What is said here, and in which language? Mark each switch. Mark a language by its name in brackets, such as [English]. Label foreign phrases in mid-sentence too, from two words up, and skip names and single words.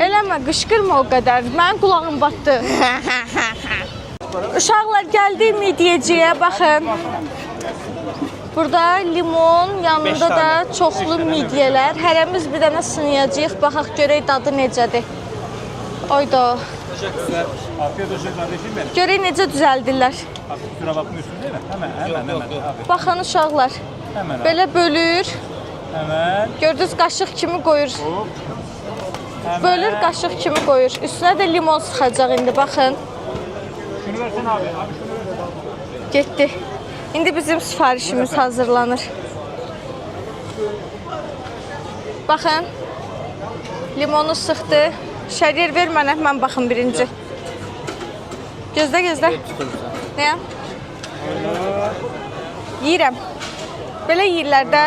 [Azerbaijani] Eləmə, qışqırma o qədər. Mənim qulağım batdı. Uşaqlar gəldi midyeciyə, baxın. Burada limon, yanında da çoxlu midyələr. Hərəmiz bir dənə sınayacağıq. Baxaq görək dadı necədir. Oyda. [Turkish] Afiyet olsun kardeşim benim. [Azerbaijani] Görək necə düzəldirlər. [Turkish] Kusura bakmıyorsun değil mi? Hemen. Abi. [Azerbaijani] Baxın uşaqlar. [Turkish] Hemen. [Azerbaijani] Belə bölür. [Turkish] Hemen. [Azerbaijani] Gördünüz qaşıq kimi qoyur. Bölür qaşıq kimi qoyur. Üstünə də limon sıxacaq indi baxın. [Turkish] Şunu versene abi. Abi şunu versene. [Azerbaijani] Getdi. İndi bizim sifarişimiz hazırlanır. Baxın. Limonu sıxdı. Şəriər ver mənə, mən baxım birinci. Gözlə, gözlə. Nəyə? Yiyirəm. Belə yiyirlər də.